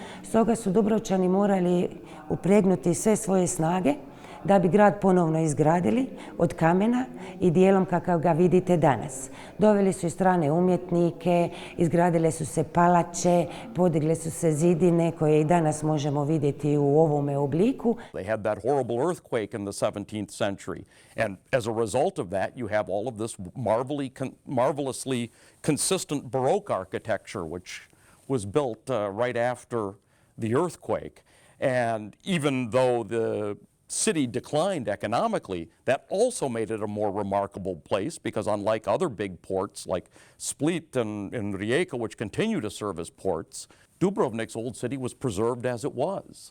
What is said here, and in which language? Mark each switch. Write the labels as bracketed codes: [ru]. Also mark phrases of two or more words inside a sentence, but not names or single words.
[hr] Stoga su Dubrovčani morali upregnuti sve svoje snage da bi grad ponovno izgradili od kamena i dijelom kakav ga vidite danas. Doveli su i strane umjetnike, izgradile su se palače, podigle su se zidine koje i danas možemo vidjeti u ovome obliku. [en] They had that horrible earthquake in the 17th century, and as a result of that you have all of this marvelously consistent Baroque architecture which was built right after the earthquake. And even though the city declined economically, that also made it a more remarkable place because unlike other big ports like Split and Rijeka, which continue to serve as ports, Dubrovnik's old city was preserved as it was.